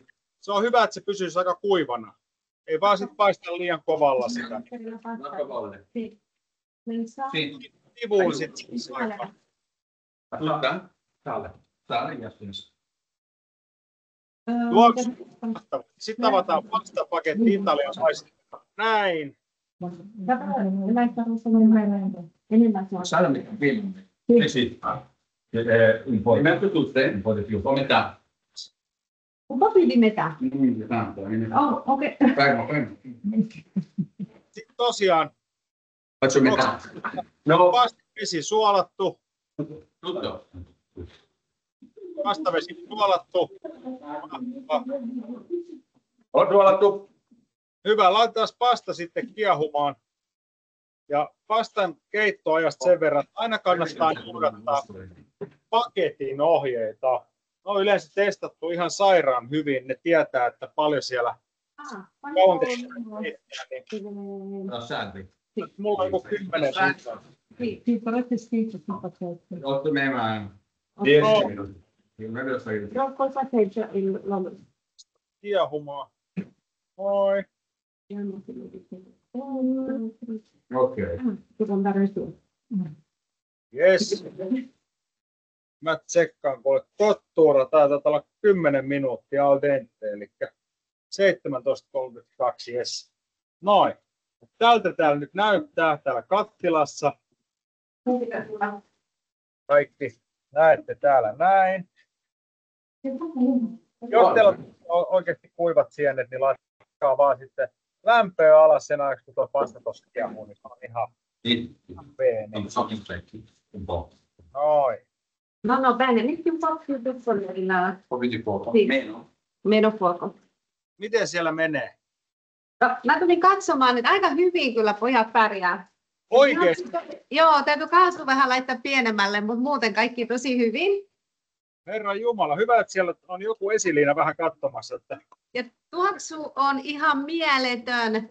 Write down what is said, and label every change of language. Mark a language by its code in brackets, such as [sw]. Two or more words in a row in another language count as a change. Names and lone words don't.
[fi] Se on hyvä, että se pysyisi aika kuivana. Ei vaan sit paista liian kovalla sitä. Sivuun sit. Sitten avataan pastapaketti italialaisesti. Näin. [it] Un po' più di metà. Oh, ok. [fi] Sitten tosiaan [it] Faccio metà. No, [fi] pastavesi suolattu. [it] tutto. [fi] Pastavesi suolattu. On suolattu. Hyvä, laitetaan pasta sitten kiehumaan. Ja pastan keittoajasta sen verran, että aina kannattaa noudattaa paketin ohjeita. Ne on yleensä testattu ihan sairaan hyvin. Ne tietää, että paljon siellä kauan [it] No, senti. [fi] mulla on joku 10 minuuttia. [it] Sì, però c'è scritto sul pacchetto. 8 meno 10 minuti. Non lo so io. Però col pacchetto lo [fi] Kiehumaan. Moi. [it] Ok. Devo andare su. [en] Yes. [fi] Mä tsekkaan, kun tottuura. Tää taitaa olla 10 minuuttia [it] al dente, [fi] eli 17.32, yes. Noin. Tältä täällä nyt näyttää täällä kattilassa. Kaikki näette täällä näin. Jos teillä on oikeasti kuivat sienet, niin laittakaa vaan sitten lämpöä alas sen ajaksi, kun tuo pasta tuossa kiehuu, niin se on ihan pieni. [it] Un po'. No, [fi] Noin. [it] bene, metti un po' più piccolo il... Un po' più di fuoco. Sì. Meno. Meno fuoco. [fi] Miten siellä menee? No, mä tulin katsomaan, että aika hyvin kyllä pojat pärjää. Oikeesti? Joo, täytyy kaasu vähän laittaa pienemmälle, mutta muuten kaikki tosi hyvin. Herran Jumala, hyvä, että siellä on joku esiliina vähän katsomassa, että Ja tuoksu on ihan mieletön.